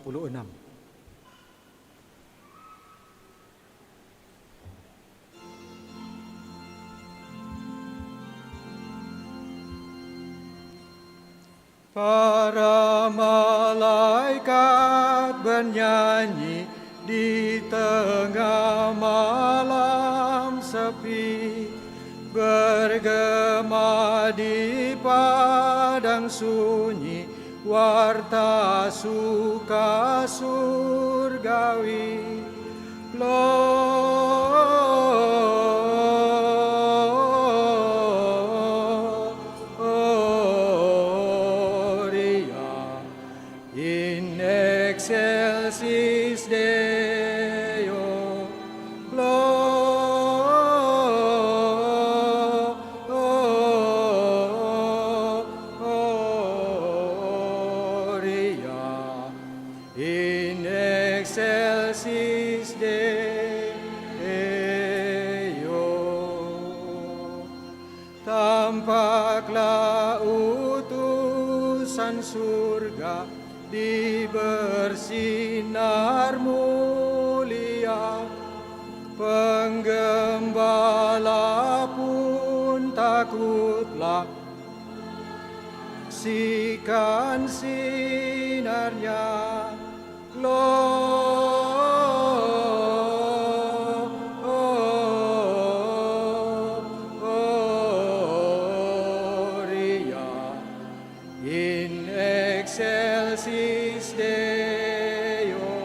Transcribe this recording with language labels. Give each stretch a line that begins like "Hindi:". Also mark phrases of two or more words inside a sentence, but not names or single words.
Indonesian: Para malaikat bernyanyi di tengah malam sepi, bergema di padang sunyi, warta suka surgawi.
Latin: Gloria in excelsis Deo. In excelsis Deo.
Indonesian: Tampaklah utusan surga di bersinar mulia, penggembala pun takutlah, sikan sinarnya.
Latin: Gloria in excelsis Deo.